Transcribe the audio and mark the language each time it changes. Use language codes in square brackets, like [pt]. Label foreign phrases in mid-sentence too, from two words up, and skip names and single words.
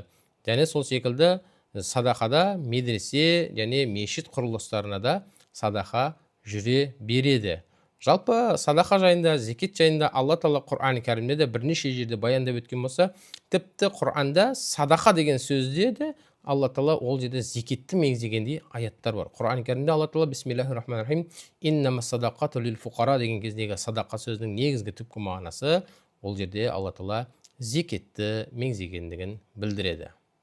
[kk] Және сол секілді садақада медресе және мешіт құрылыстарына да садақа жүре береді. Жалпы садақа жайында, зекет жайында Алла Тағала Құран кәрімде де бірнеше жерде баяндап өткен болса, тіпті Құранда садақа деген сөзде де Алла Тағала ол жерде зекетті меңзегендей аяттар бар. Құран кәрімде Алла Тағала [ar] بسم الله الرحمن الرحيم إنما الصدقات للفقراء [kk] деген кездегі садақа сөзінің негізгі түпкі мағынасы ол жерде Алла Тағала зекетті меңзегендігін білдіреді.